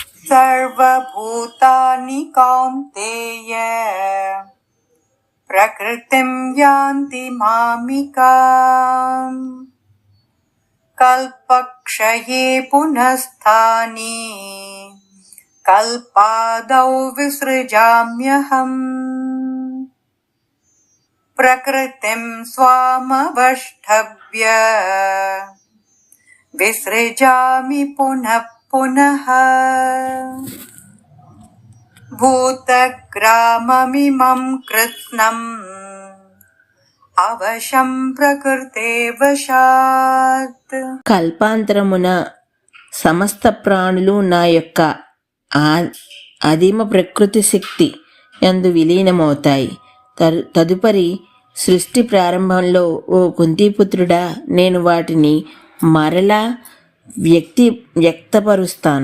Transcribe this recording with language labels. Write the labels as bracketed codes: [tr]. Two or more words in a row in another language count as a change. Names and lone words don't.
[sa] सर्वभूतानि कौन्तेय प्रकृतिं यान्ति मामिकाम् कल्पक्षये पुनस्तानि कल्पादौ विसृजाम्यहम् प्रकृतिं स्वामवष्टभ्य विसृजामि पुनः पुनः भूतग्राममिमं कृत्स्नम् అవశం ప్రకృతే వశాత్. [te] కల్పాంతరమున సమస్త ప్రాణులు నా యొక్క ఆదిమ ప్రకృతి శక్తి యందు విలీనమవుతాయి. తదుపరి సృష్టి ప్రారంభంలో ఓ కుంతీపుత్రుడా, నేను వాటిని మరలా వ్యక్తపరుస్తాను.